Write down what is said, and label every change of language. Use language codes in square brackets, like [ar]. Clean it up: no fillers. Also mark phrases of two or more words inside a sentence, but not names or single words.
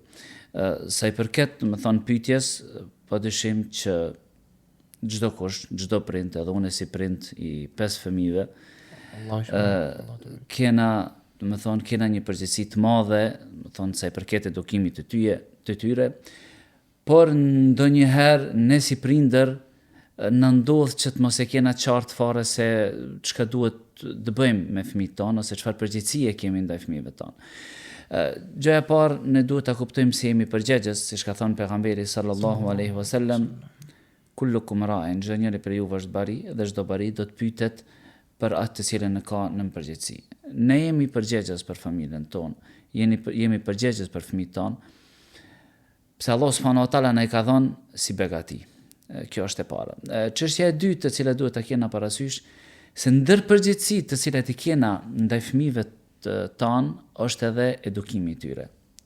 [sq] Sa i përket më thonë pyetjes, padyshim që çdo kush, çdo prind, edhe unë si prind i 5 fëmijëve, kena një përgjegjësi të madhe, më thonë sa i përket edukimit të tyre, por ndonjëherë ne si prindër na ndodh që të mos e kena qartë fare se çka duhet të bëjmë me fëmijët tonë ose çfarë përgjegjësie kemi ndaj fëmijëve tonë. Gjëja e parë, ne duhet ta kuptojmë se jemi përgjegjës, siç ka thënë pejgamberi [ar] صلى الله عليه وسلم, كلكم راع, [sq] çdo njeri për ju është bari dhe çdo bari do të pyetet për atë të cilën e ka në përgjegjësi. Ne jemi përgjegjës për familjen tonë, jemi përgjegjës për fëmijët tonë, pse Allah [ar] سبحانه وتعالى [sq] na i ka dhënë si begati. Kjo është e para. Çështja e dytë të cilën duhet ta kena parasysh, se ndër përgjegjësitë të cilat i kena ndaj fëmijëve tanë është edhe edukimi i tyre.